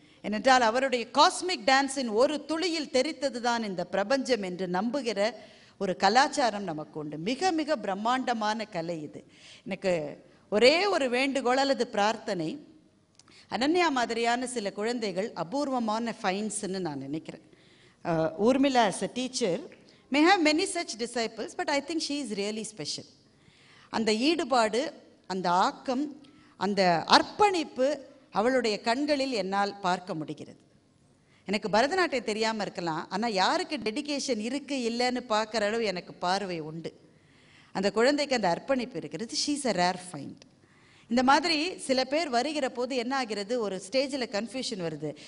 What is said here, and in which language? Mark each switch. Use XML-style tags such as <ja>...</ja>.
<ta>ஏனென்றால் அவருடைய காஸ்மிக் டான்ஸின் ஒரு துளியில் தெரித்தது தான் இந்த பிரபஞ்சம் என்று நம்புகிற ஒரு கலாச்சாரம் நமக்கு உண்டு. மிக மிக பிரம்மாண்டமான கலை இது. எனக்கு ஒரே ஒரு வேண்டுகோள் அல்லது பிரார்த்தனை, அனன்யா மாதிரியான சில குழந்தைகள் அபூர்வமான ஃபைன்ஸ்ன்னு நான் நினைக்கிறேன்.</ta> <en>Urmila as a teacher may have many such disciples, but I think she is really special.</en> <ta>அந்த ஈடுபாடு, அந்த ஆக்கம், அந்த அர்ப்பணிப்பு அவளுடைய கண்களில் என்னால் பார்க்க முடிகிறது. எனக்கு பரதநாட்டியம் தெரியாமல் இருக்கலாம், ஆனால் யாருக்கு டெடிகேஷன் இருக்குது இல்லைன்னு பார்க்குற அளவு எனக்கு பார்வை உண்டு. அந்த குழந்தைக்கு அந்த அர்ப்பணிப்பு இருக்கிறது.</ta> <en>She is a rare find.</en> <ta>இந்த மாதிரி சில பேர் வருகிற போது என்ன ஆகிறது, ஒரு ஸ்டேஜில் கன்ஃபியூஷன் வருது.</ta>